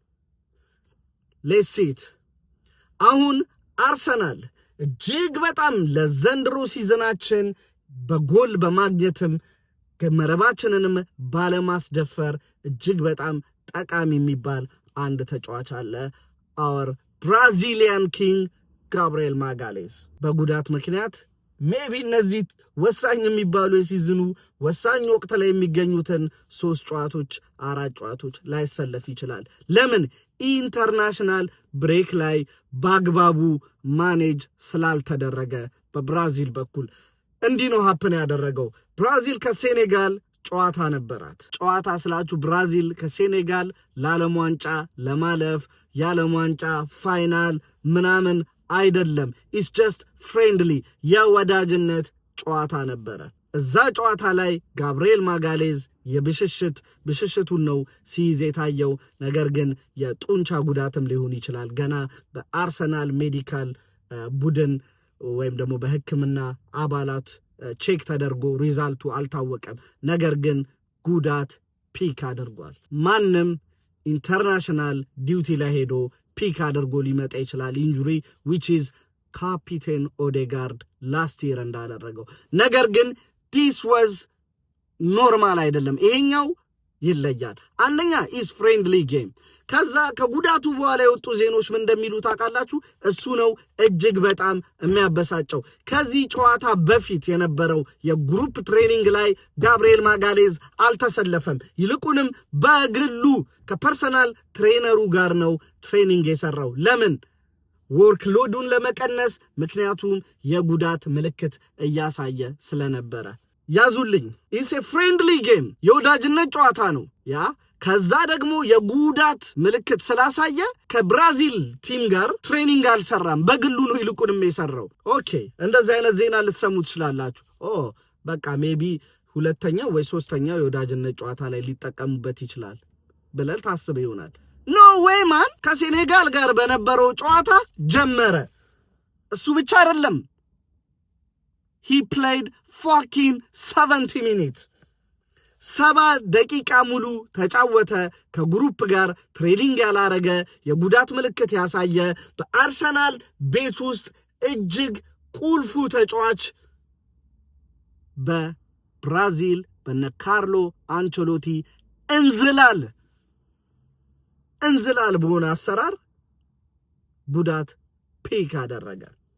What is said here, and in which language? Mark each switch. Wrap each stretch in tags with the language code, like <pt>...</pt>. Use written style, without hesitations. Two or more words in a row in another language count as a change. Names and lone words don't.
<en>let's see it</en> <am>አሁን አርሰናል እጅግ በጣም ለዘንድሮ ሲዝናችን በጎል በማግኘትም ገመረባችንንም ባለማስደፈር እጅግ በጣም ጠቃሚ የሚባል አንድ ተጫዋች አለ</am> <en>our Brazilian king</en> <am>ጋብሪኤል ማጋሌዝ በጉዳት ምክንያት ሜቢ እነዚህ ወሳኝ የሚባሉ የሲዝኑ ወሳኝ ወቅት ላይ የሚገኙትን 3 ጨዋታዎች 4 ጨዋታዎች ላይሰለፍ ይችላል ለምን</am> <en>international break</en> <am>ላይ ባግባቡ ማኔጅ ስላልተደረገ በብራዚል በኩል እንዲህ ነው ሀፕን ያደረገው ብራዚል ከሴኔጋል ጨዋታ ነበራት ጨዋታ ስላችሁ ብራዚል ከሴኔጋል ለዓለም ዋንጫ ለማለፍ የዓለም ዋንጫ ፋይናል ምናምን አይደለም</am> <en>it's just friendly</en> <am>የወዳጅነት ጨዋታ ነበረ እዛ ጨዋታ ላይ ጋብሪኤል ማጋሌዝ ብሽሽቱን ነው ሲይዝ የታየው ነገር ግን የጡንቻ ጉዳትም ሊሆን ይችላል ገና በአርሰናል ሜዲካል ቡድን ወይም ደግሞ በህክምና አባላት ቼክ ተደርጎ ሪዛልቱ አልታወቀም ነገር ግን ጉዳት ፒክ አድርጓል ማንም</am> <en>international duty</en> <am>ላይ ሄዶ ፒክ አድርጎ ሊመጣ ይችላል</am> <en>injury which</en> <am>is ካፒቴን ኦዴጋርድ</am> <en>last year</en> <am>እንዳደረገው ነገር ግን</am> <en>this was normal</en> <am>አይደለም ይሄኛው ይለያል አንደኛ</am> <en>is friendly game</en> <am>ከዛ ከጉዳቱ በኋላ የወጡ ዜኖች ምን እንደሚሉ ታውቃላችሁ እሱ ነው እጅግ በጣም የሚያበሳጨው ከዚህ ጨዋታ በፊት የነበረው የግሩፕ ትሬኒንግ ላይ ጋብሪኤል ማጋሌዝ አልተሰለፈም ይልቁንም በግሉ ከፐርሰናል ትሬነሩ ጋር ነው ትሬኒንግ የሰራው ለምን ወርክ ሎዱን ለመቀነስ ምክንያቱም የጉዳት ምልክት እያሳየ ስለነበረ ያዙልኝ</am> <en>is a friendly game</en> <am>የወዳጅነት ጨዋታ ነው ያ ከዛ ደግሞ የጉዳት ምልክት ስላሳየ ከብራዚል ቲም ጋር ትሬኒንግ አልሰራም በግሉ ነው ይልቁንም የሰራው ኦኬ እንደዚህ አይነት ዜና ልትሰሙ ትችላላችሁ በቃ ሜቢ ሁለተኛው ወይ ሶስተኛው የወዳጅነት ጨዋታ ላይ ሊጠቀሙበት ይችላል ብለል ታስበ ይሆናል</am> <en>no way</en> <am>ማን ከሴኔጋል ጋር በነበረው ጨዋታ ጀመረ እሱ ብቻ አይደለም</am> <en>he played fucking 70 minutes</en> <am>7 ደቂቃ ሙሉ ተጫወተ ከግሩፕ ጋር ትሬኒንግ ያላረገ የጉዳት ምልክት ያሳየ በአርሰናል ቤት ውስጥ እጅግ ቁልፉ ተጫዋች በብራዚል በነካርሎ አንቸሎቲ እንዝላል በሆነ አሰራር ጉዳት ፒክ</am>